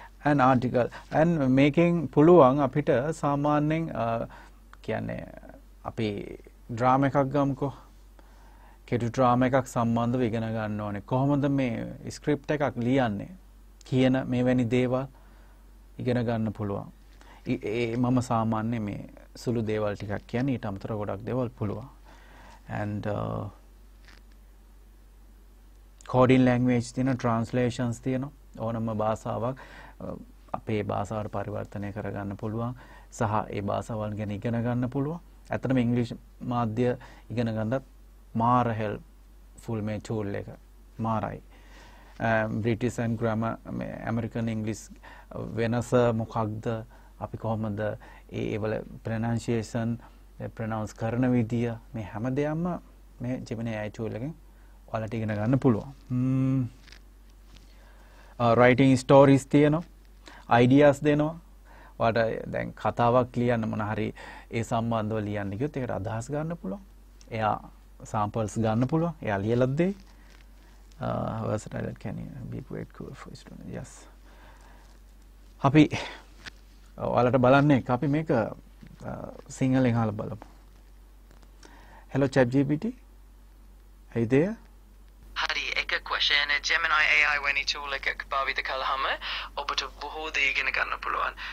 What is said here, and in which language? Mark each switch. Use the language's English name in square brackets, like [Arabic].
[English] an article and making [Sinhala] පුළුවන් අපිට සාමාන්‍යයෙන් කියන්නේ අපි ඩ්‍රාමා එකක් ගමුකෝ. කෙටු ඩ්‍රාමා එකක් සම්බන්ධව ඉගෙන ගන්න ඕනේ. කොහොමද මේ ස්ක්‍රිප්ට් එකක් ලියන්නේ කියන මේවැනි දේවල් ඉගෙන ගන්න පුළුවන්. මම සාමාන්‍යයෙන් මේ සුළු දේවල් ටිකක් කියන්නේ ඊට අමතරව ගොඩක් දේවල් පුළුවන්. and coding language තියෙන translations තියෙනවා. ඕනම භාෂාවක් අපේ භාෂාවට පරිවර්තනය කරගන්න පුළුවන් සහ ඒ භාෂාවල් ගැන ඉගෙන ගන්න පුළුවන්. ඇත්තටම ඉංග්‍රීසි මාධ්‍ය ඉගෙන ගන්නත් මාර helpful මේ tool එක මාරයි. British and grammar American English වෙනස මොකක්ද අපි කොහොමද ඒ වල pronunciation pronounce කරන විදිය මේ හැම දෙයක්ම මේ Gemini AI tool එකෙන් ඔයාලට ඉගෙන ගන්න පුළුවන්. writing stories තියෙනවා. ideas දෙනවා. ඔයාලට දැන් කතාවක් ලියන්න මොන හරි ඒ සම්බන්ධව ලියන්න කිව්වොත් ඒකට අදහස් ගන්න පුළුවන්. එයා samples ගන්න පුළුවන්. එයා ලියලා දෙයි. [English] versatile can be great cool for students. Yes. [Sinhala] අපි ඔයාලට බලන්නේ අපි මේක සිංහලෙන් අහලා බලමු. [English] Hello ChatGPT. Are you there? [Sinhala] හරි එක question Gemini AI වැනි tool එකක් භාවිත කළාම ඔබට බොහෝ දේ ඉගෙන ගන්න පුළුවන්.